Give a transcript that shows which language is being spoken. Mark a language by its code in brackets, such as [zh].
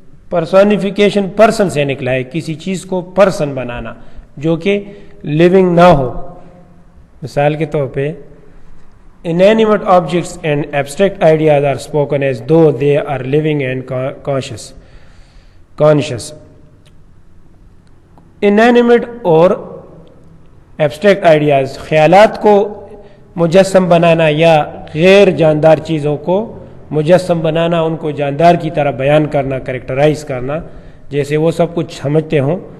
[ur] Personification person سے نکلا ہے, کسی چیز کو پرسن بنانا جو کہ لیونگ نہ ہو. مثال کے طور پہ [en] inanimate objects and abstract ideas are spoken as though they are living and conscious. [ur] inanimate اور ایبسٹریکٹ آئیڈیاز, خیالات کو مجسم بنانا یا غیر جاندار چیزوں کو مجسم بنانا, ان کو جاندار کی طرح بیان کرنا, کریکٹرائز کرنا, جیسے وہ سب کچھ سمجھتے ہوں.